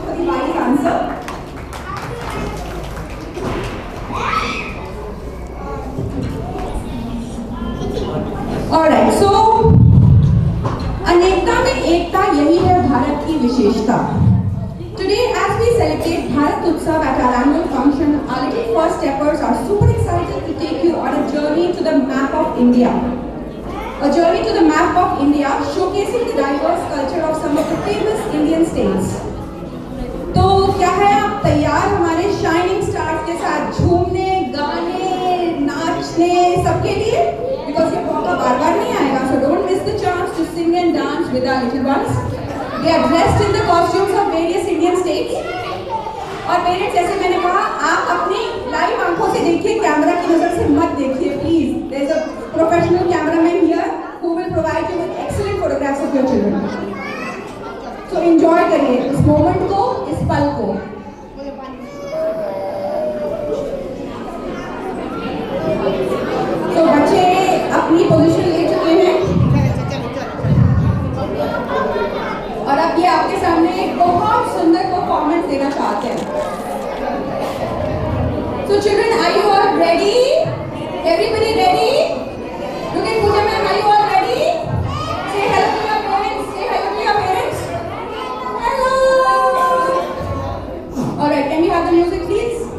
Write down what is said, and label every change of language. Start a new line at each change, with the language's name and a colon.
English: Wise answer.
Hindi: Alright, सो अनेकता में एकता, यही है भारत की विशेषता।
English: Today, as we celebrate Bharat Utsav at our annual function, our little first steppers are super excited to take you on a journey to the map of India. A journey to the map of India, showcasing the diverse culture of some of the famous Indian states.
Hindi: तो क्या है, आप तैयार हमारे shining stars के साथ झूमने, गाने, नाचने सबके लिए?
English: Because
Hindi: ये मौका बार-बार नहीं आएगा,
English: so don't miss the chance to sing and dance with our little ones. They are dressed in the costumes of various Indian states.
Hindi: और पेरेंट्स, जैसे मैंने कहा, आप अपनी लाइव आंखों से देखिए, कैमरा की नजर से मत देखिए please.
English: There is a professional cameraman here who will provide you with excellent photographs of your children.
Hindi: So enjoy करिए इस मोमेंट को, इस पल को। तो बच्चे अपनी पोजीशन ले चुके हैं और अब ये आपके सामने एक बहुत सुंदर परफॉर्मेंस देना चाहते हैं।
English: So children, are you all ready? Everybody ready? Look at Pooja ma'am, are you all ready? Say hello to your parents. Say hello to your parents. Hello. All right, can we have the music please?